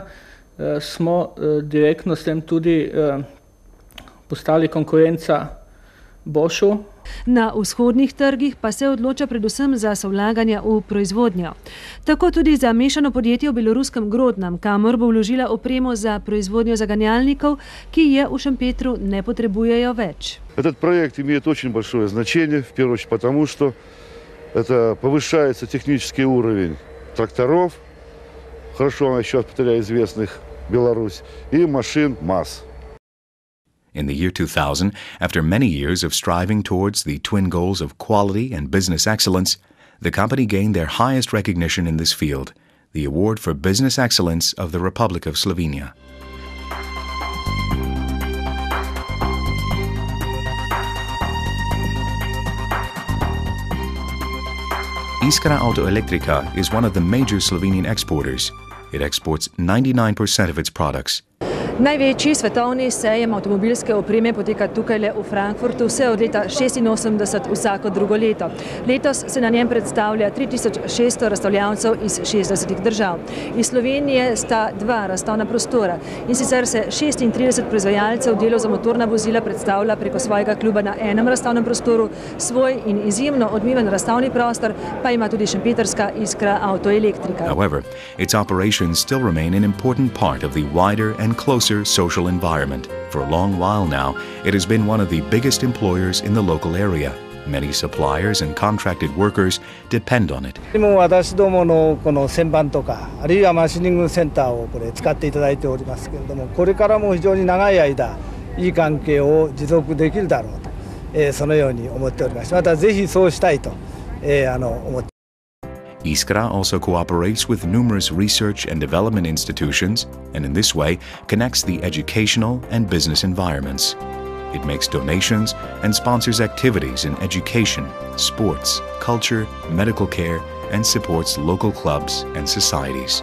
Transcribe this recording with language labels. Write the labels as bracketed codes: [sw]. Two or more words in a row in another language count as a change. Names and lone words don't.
[sl] Smo direktno s tem tudi postali konkurenca Boschu. Na vzhodnih trgih pa se odloča predvsem za sovlaganja v proizvodnjo. Tako tudi za mešano podjetje v beloruskem Grodnem, kamor bo vložila opremo za proizvodnjo zaganjalnikov, ki je v Šempetru ne potrebujejo več. [ru] Этот проект имеет очень большое значение, в первую очередь потому, что это повышается технический уровень тракторов, хорошо еще от известных Беларусь, и машин МАЗ. [en] In the year 2000, after many years of striving towards the twin goals of quality and business excellence, the company gained their highest recognition in this field, the Award for Business Excellence of the Republic of Slovenia. Iskra Avtoelektrika is one of the major Slovenian exporters. It exports 99% of its products. [sl] Največji svetovni sejem avtomobilske opreme poteka tukaj v Frankfurtu vse od leta 1986 vsako drugo leto. Letos se na njem predstavlja 3600 razstavljavcev iz 60 držav. Iz Slovenije sta dva razstavna prostora in sicer se 36 proizvajalcev delov za motorna vozila predstavlja preko svojega kluba na enem razstavnem prostoru, svoj in izjemno odmeven razstavni prostor pa ima tudi šempetrska Iskra Avtoelektrika. [en] However, its operations still remain an important part of the wider and closer social environment. For a long while now, it has been one of the biggest employers in the local area. Many suppliers and contracted workers depend on it. [ja] 私どものこの旋盤とか、あるいはマシニングセンターをこれ使っていただいておりますけれども、これからも非常に長い間いい関係を持続できるだろうと、そのように思っております。またぜひそうしたいと思って。 [en] Iskra also cooperates with numerous research and development institutions and in this way connects the educational and business environments. It makes donations and sponsors activities in education, sports, culture, medical care, and supports local clubs and societies.